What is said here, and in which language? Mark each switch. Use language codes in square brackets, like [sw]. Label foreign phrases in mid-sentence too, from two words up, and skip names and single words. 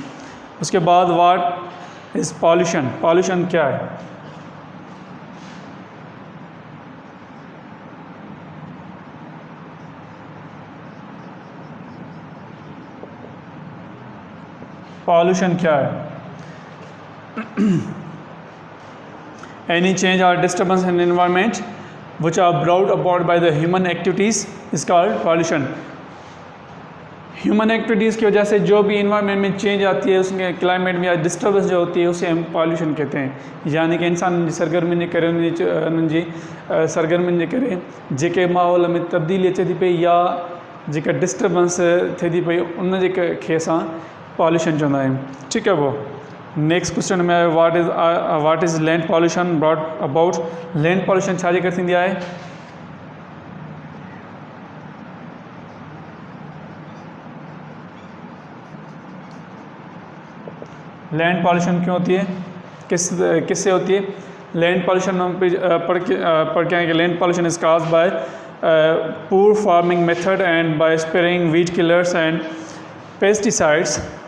[hi] उसके बाद [en] what is pollution. [hi] पॉल्यूशन क्या है? पॉल्यूशन क्या है? [en] Any change or disturbance in environment which are brought about by the human activities is called pollution. human activities [hi] की वजह से जो भी इन्वायरमेंट में चेंज आती है, उसमें क्लाइमेट में या डिस्टर्बेंस जो होती है उसे हम पॉल्यूशन कहते हैं। [sd] यानी कि इंसान जी सरगर्मी ने करे, उन्हनि जी सरगर्मी ने करे जेके माहौल में तब्दीली अचे थी पई या जेका डिस्टर्बेंस थिए थी पई, उन जे खे असां पॉल्यूशन चवंदा आहियूं। [hi] ठीक है, वो [en] next question में what is land pollution brought about. land pollution [sd] छा जे करे थींदी आहे? [en] land pollution [hi] क्यों होती है, किससे होती है? [en] land pollution [hi] हम पढ़ के आएंगे। [en] land pollution is caused by poor farming method and by spraying weed killers and pesticides.